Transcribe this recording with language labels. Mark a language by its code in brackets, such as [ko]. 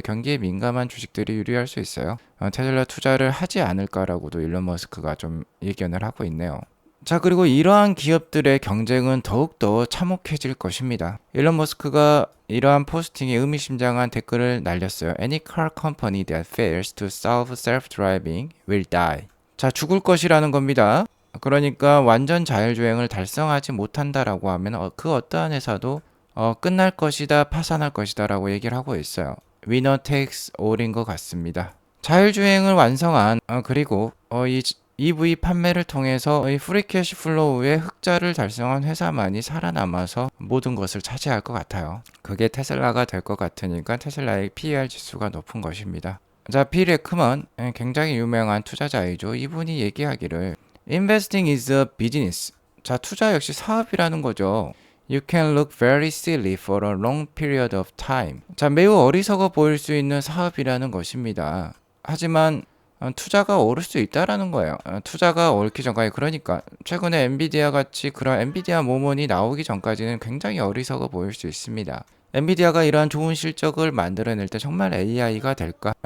[ko] 경기에 민감한 주식들이 유리할 수 있어요. 테슬라 투자를 하지 않을까라고도 일론 머스크가 좀 예견을 하고 있네요. 자, 그리고 이러한 기업들의 경쟁은 더욱더 참혹해질 것입니다. 일론 머스크가 이러한 포스팅에 의미심장한 댓글을 날렸어요. [en] Any car company that fails to solve self-driving will die. [ko] 자, 죽을 것이라는 겁니다. 그러니까 완전 자율주행을 달성하지 못한다라고 하면 그 어떠한 회사도 끝날 것이다, 파산할 것이다 라고 얘기를 하고 있어요. [en] Winner takes all [ko] 인 것 같습니다. 자율주행을 완성한 그리고 이 EV 판매를 통해서 이 프리캐시 플로우의 흑자를 달성한 회사만이 살아남아서 모든 것을 차지할 것 같아요. 그게 테슬라가 될 것 같으니까 테슬라의 PER 지수가 높은 것입니다. 자, 빌 에크먼 굉장히 유명한 투자자이죠. 이분이 얘기하기를 [en] Investing is a business. [ko] 자, 투자 역시 사업이라는 거죠. [en] You can look very silly for a long period of time. [ko] 자, 매우 어리석어 보일 수 있는 사업이라는 것입니다. 하지만 투자가 오를 수 있다라는 거예요. 투자가 옳기 전까지, 그러니까 최근에 엔비디아 같이 그런 엔비디아 모먼이 나오기 전까지는 굉장히 어리석어 보일 수 있습니다. 엔비디아가 이러한 좋은 실적을 만들어낼 때 정말 AI가 될까?